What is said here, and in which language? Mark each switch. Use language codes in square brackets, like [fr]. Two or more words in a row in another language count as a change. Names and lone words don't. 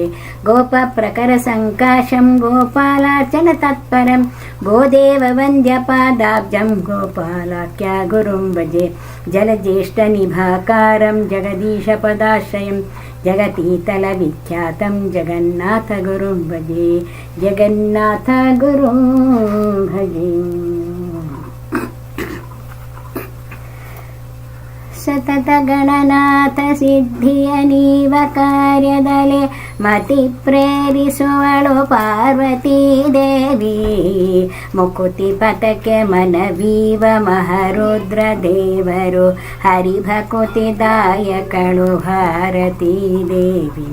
[sa] ಗೋಪಪ್ರಕರಸಂಕಾಶಂ ಗೋಪಾಲಾರ್ಚನ ತತ್ಪರಂ ಗೋದೇವ ವಂದ್ಯಪಾದಾಬ್ಜಂ ಗೋಪಾಲಾಖ್ಯ ಗುರುಂ ಭಜೆ. ಜಲಜ್ಯೇಷ್ಠನಿಭಾಕಾರಂ ಜಗದೀಶಪದಾಶ್ರಯಂ ಜಗತೀತಲ ವಿಖ್ಯಾತಂ ಜಗನ್ನಾಥ ಗುರುಂ ಭಜೆ. ಜಗನ್ನಾಥ ಗುರುಂ ಭಜೆ. [kn] ಸತತ ಗಣನಾಥ ಸಿದ್ಧಿಯ ನೀವ ಕಾರ್ಯದಲೆ ಮತಿ ಪ್ರೇರಿಸುವಳು ಪಾರ್ವತೀ ದೇವಿ. ಮುಕುತಿ ಪಥಕ್ಕೆ ಮನವೀವ ಮಹರುದ್ರ ದೇವರು ಹರಿಭಕುತಿದಾಯಕಳು ಭಾರತೀ ದೇವಿ.